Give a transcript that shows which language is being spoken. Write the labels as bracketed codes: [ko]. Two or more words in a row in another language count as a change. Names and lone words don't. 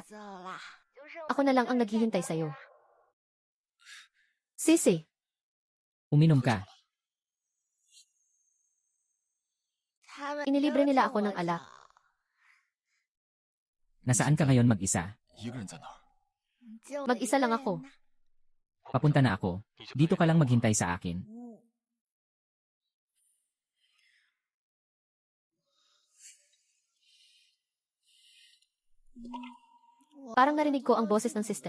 [tl] Ako na lang ang naghihintay sa'yo. Sisi, Uminom ka. inilibre nila ako ng alak. Nasaan ka ngayon mag-isa? [zh] 一个人在哪儿？ [tl] Mag-isa lang ako. Papunta na ako. Dito ka lang maghintay sa akin. Parang narinig ko ang boses ng system.